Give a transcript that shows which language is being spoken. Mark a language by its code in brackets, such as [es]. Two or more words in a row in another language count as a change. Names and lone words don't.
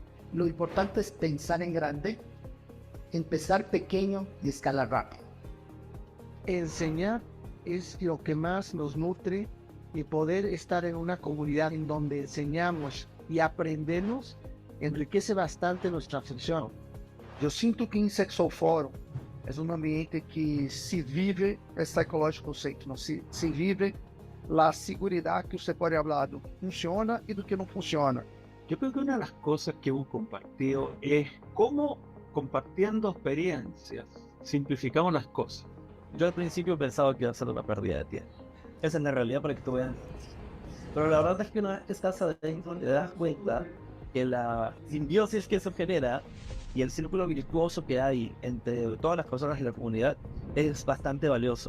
[es] Lo importante es pensar en grande, empezar pequeño y escalar rápido. Enseñar es lo que más nos nutre, y poder estar en una comunidad en donde enseñamos y aprendemos enriquece bastante nuestra función. [pt] Eu sinto que em Sexual Forum é um ambiente que se vive é psychological conceito, não se vive a [es] seguridad que usted [pt] pode falar do que funciona e do que não funciona. [es] Yo creo que una de las cosas que hemos compartido es cómo, compartiendo experiencias, simplificamos las cosas. Yo al principio pensaba que iba a ser una pérdida de tiempo. Esa es la realidad para que tú veas. Pero la verdad es que una vez que estás adentro te das cuenta que la simbiosis que eso genera y el círculo virtuoso que hay entre todas las personas de la comunidad es bastante valioso.